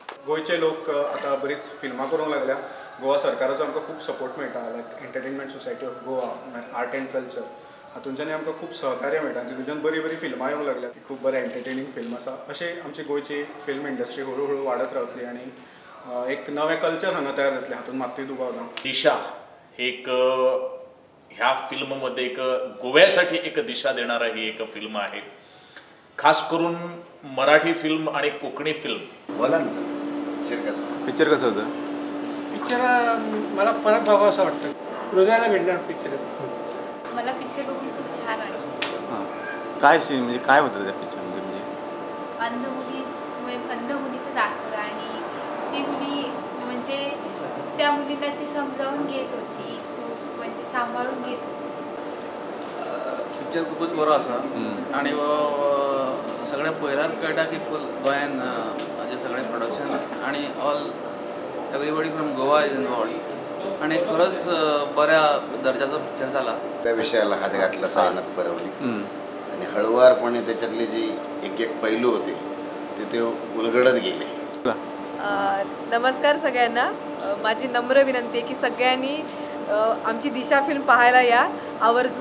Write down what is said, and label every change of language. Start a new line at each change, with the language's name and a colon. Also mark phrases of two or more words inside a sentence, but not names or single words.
Konkani: गोयचे लोक आतां बरीच फिल्मां करूंक लागल्या. गोवा सरकाराचो आमकां खूब सपोर्ट मेळटा, लायक एंटरटेनमेंट सोसायटी ऑफ गोवा, आर्ट एंड कल्चर, हातूंच्यानी आमकां खूब सहकार्य मेळटा. तितूंतल्यान बरी बरी फिल्मां येवंक लागल्या, खूब बरें एंटरटेनींग फिल्म आसा. अशें आमची गोंयची फिल्म इंडस्ट्री हळू हळू वाडत रावतली आनी एक नवें कल्चर हांगा तयार जातलें, हातूंत मात्तूय दुबाव ना.
Marathi: दिशा हे एक ह्या फिल्ममध्ये एक गोव्यासाठी एक दिशा देणारा ही एक फिल्म आहे. खास करून मराठी फिल्म आणि कोकणी फिल्म. बोला ना, पिक्चर कसं होतं? पिक्चर मला परत बघावं असं वाटतं, हृदयाला भेटणार पिक्चर. मला पिक्चर बघून खूप छान वाटतं. हां, काय सीन म्हणजे काय होतं त्या पिक्चरमध्ये? अंध मुलीचं दाखवलं आणि ती मुली म्हणजे त्या मुलीला ती समजावून घेत होती, खूप म्हणजे सांभाळून घेत होती.
Konkani: पिक्चर खूपच बरो आसा आणि सगळ्या पयल्यार कळटा की फूल गोंयान म्हणजे सगळें प्रोडक्शन आणि
English: all everybody from Goa is involved
Konkani: आणि खरंच बऱ्या दर्जाचा पिक्चर झाला.
Marathi: त्या विषयाला हात घातला सायनात परवली आणि हळुवारपणे त्याच्यातले जी एक एक पैलू होते ते उलगडत गेले. नमस्कार सगळ्यांना. माझी नम्र विनंती आहे की सगळ्यांनी आमची दिशा फिल्म पाहायला या आवर्जून.